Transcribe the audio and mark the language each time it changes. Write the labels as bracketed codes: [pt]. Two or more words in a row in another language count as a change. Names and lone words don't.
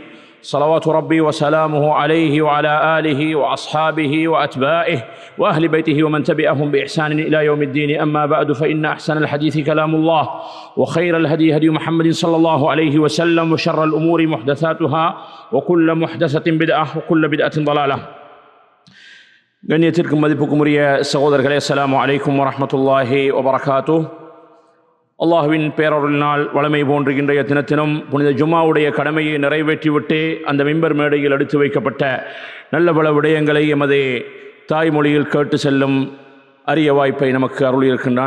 [ar] صلوات ربي وسلامه عليه وعلى آله وأصحابه وأتباعه وأهل بيته ومن تبعهم بإحسان إلى يوم الدين. أما بعد، فإن أحسن الحديث كلام الله وخير الهدي هدي محمد صلى الله عليه وسلم وشر الأمور محدثاتها وكل محدثة بدعة وكل بدعة ضلالة. [ta] கண்ணியத்திற்கும் மதிப்புக்கும் உரிய சகோதரர்களே, [ar] السلام عليكم ورحمة الله وبركاته. [ta] அல்லாஹுவின் பேரருளினால் வளமை போன்றுகின்ற தினத்தினம் புனித ஜும்மாவுடைய கடமையை நிறைவேற்றிவிட்டு அந்த மிம்பர் மேடையில் எடுத்து வைக்கப்பட்ட நல்ல பல விடயங்களை எமது தாய்மொழியில் கேட்டு செல்லும் அரிய வாய்ப்பை நமக்கு அருளியிருக்கின்றான்.